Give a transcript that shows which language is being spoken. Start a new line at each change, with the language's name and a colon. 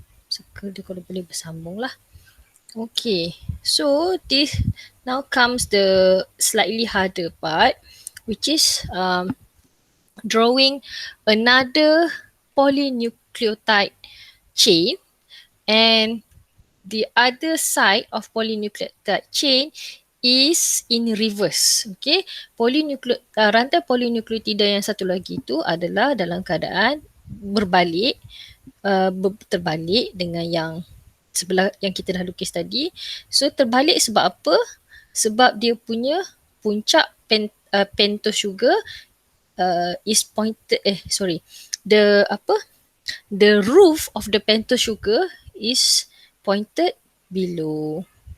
Malay: Circle dia kalau boleh bersambung lah. Okay.
English: So this now comes the slightly harder part, which is drawing another polynucleotide chain, and the other side of polynucleotide chain is in reverse.
Malay: Okay, rantai polinukleotida yang satu lagi itu adalah dalam keadaan berbalik, terbalik dengan yang sebelah yang kita dah lukis tadi. So terbalik sebab apa? Sebab dia punya puncak
English: pentose sugar is pointed the roof of the pentose sugar is pointed below.